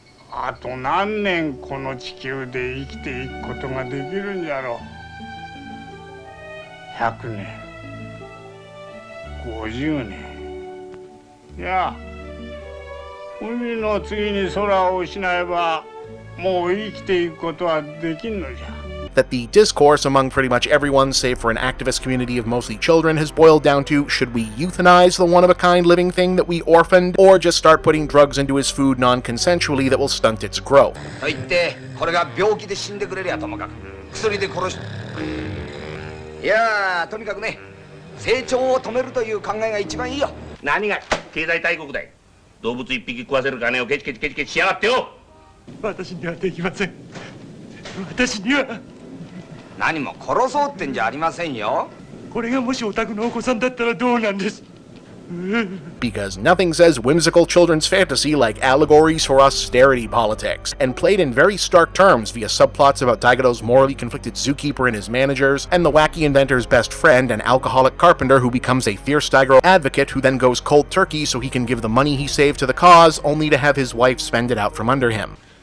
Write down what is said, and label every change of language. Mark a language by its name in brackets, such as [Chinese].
[Japanese] あと何年この地球で生きていくことができるんじゃろう。 100年、50年。いや、海の次に空を失えばもう生きていくことはできんのじゃ。 [English] That the discourse among pretty much everyone, save for an activist community of mostly children, has boiled down to, should we euthanize the one-of-a-kind living thing that we orphaned, or just start putting drugs into his food non-consensually that will stunt its growth? [Japanese] と言って、これが病気で死んでくれりゃともかく、薬で殺し。いやー、とにかくね、成長を止めるという考えが一番いいよ。何が経済大国だい。動物一匹食わせる金をケチケチケチケチしやがってよ。私にはできません。私には。何も殺そうってんじゃありませんよ。これがもしお宅のお子さんだったらどうなんです。 [English] Because nothing says whimsical children's fantasy like allegories for austerity politics, and played in very stark terms via subplots about Daigoro's morally conflicted zookeeper and his managers, and the wacky inventor's best friend, an alcoholic carpenter who becomes a fierce Daigoro advocate who then goes cold turkey so he can give the money he saved to the cause, only to have his wife spend it out from under him.